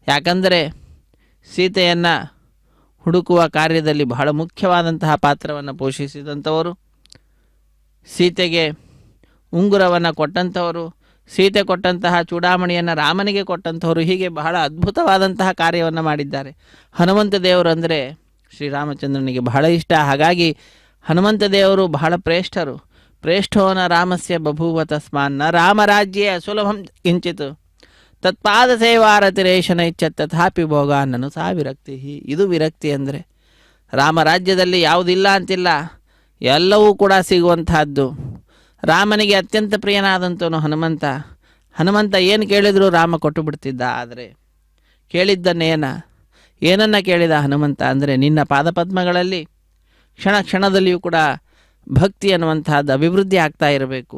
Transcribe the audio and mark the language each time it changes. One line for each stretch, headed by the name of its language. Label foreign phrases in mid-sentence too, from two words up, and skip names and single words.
Kannada: ಯಾಕಂದರೆ ಸೀತೆಯನ್ನು ಹುಡುಕುವ ಕಾರ್ಯದಲ್ಲಿ ಬಹಳ ಮುಖ್ಯವಾದಂತಹ ಪಾತ್ರವನ್ನು ಪೋಷಿಸಿದಂಥವರು, ಸೀತೆಗೆ ಉಂಗುರವನ್ನು ಕೊಟ್ಟಂಥವರು, ಸೀತೆ ಕೊಟ್ಟಂತಹ ಚೂಡಾಮಣಿಯನ್ನು ರಾಮನಿಗೆ ಕೊಟ್ಟಂಥವರು, ಹೀಗೆ ಬಹಳ ಅದ್ಭುತವಾದಂತಹ ಕಾರ್ಯವನ್ನು ಮಾಡಿದ್ದಾರೆ. ಹನುಮಂತ ದೇವರು ಅಂದರೆ ಶ್ರೀರಾಮಚಂದ್ರನಿಗೆ ಬಹಳ ಇಷ್ಟ. ಹಾಗಾಗಿ ಹನುಮಂತ ದೇವರು ಬಹಳ ಶ್ರೇಷ್ಠರು.
Sanskrit: ಪ್ರೇಷ್ಠೋನ ರಾಮಸ್ಯ ಬಭೂವ ತಸ್ಮಾನ್ನ ರಾಮರಾಜ್ಯೇ ಸುಲಭಂ ಕಿಂಚಿತ್ ತತ್ಪಾದ ಸೇವಾರತಿರೇಶನ ಇಚ್ಛ ತಥಾಪಿ ಭೋಗ ನನು ಸಾ ವಿರಕ್ತಿ.
Kannada: ಇದು ವಿರಕ್ತಿ ಅಂದರೆ ರಾಮರಾಜ್ಯದಲ್ಲಿ ಯಾವುದಿಲ್ಲ ಅಂತಿಲ್ಲ, ಎಲ್ಲವೂ ಕೂಡ ಸಿಗುವಂತಹದ್ದು. ರಾಮನಿಗೆ ಅತ್ಯಂತ ಪ್ರಿಯನಾದಂಥವನು ಹನುಮಂತ. ಹನುಮಂತ ಏನು ಕೇಳಿದರೂ ರಾಮ ಕೊಟ್ಟು ಬಿಡ್ತಿದ್ದ. ಆದರೆ ಏನನ್ನು ಕೇಳಿದ ಹನುಮಂತ ಅಂದರೆ ನಿನ್ನ ಪಾದಪದ್ಮಗಳಲ್ಲಿ ಕ್ಷಣ ಕ್ಷಣದಲ್ಲಿಯೂ ಕೂಡ ಭಕ್ತಿ ಅನ್ನುವಂತಹದ್ದು ಅಭಿವೃದ್ಧಿ ಆಗ್ತಾ ಇರಬೇಕು.